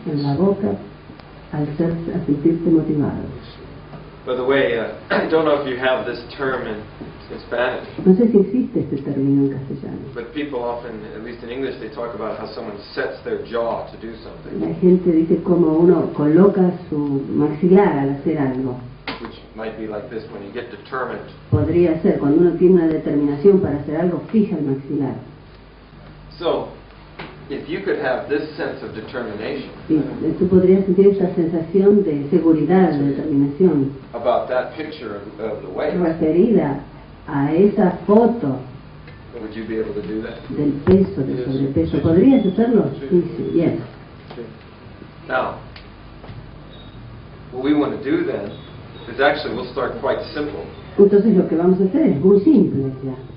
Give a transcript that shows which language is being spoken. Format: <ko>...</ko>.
<es>en la boca al sentirte motivado.</es> <en>By the way, I don't know if you have this term in Spanish,</en> <es>No sé si existe este término en castellano.</es> <en>but people often, at least in English, they talk about how someone sets their jaw to do something,</en> <es>La gente dice cómo uno coloca su maxilar al hacer algo.</es> <en>which might be like this: when you get determined,</en> <es>Podría ser cuando uno tiene una determinación para hacer algo, fija el maxilar.</es> <en>so if you could have this sense of determination</en> <es>Sí, tú podrías sentir esa sensación de seguridad, de determinación,</es> <en>about that picture of the weight,</en> <es>referida a esa foto</es> <en>would you be able to do that?</en> <es>del peso, del sobrepeso. ¿Podrías hacerlo? Sí, sí, yes.</es> <en>Now, what we want to do then is actually we'll start quite simple.</en> <es>Entonces lo que vamos a hacer es muy simple ya.</es>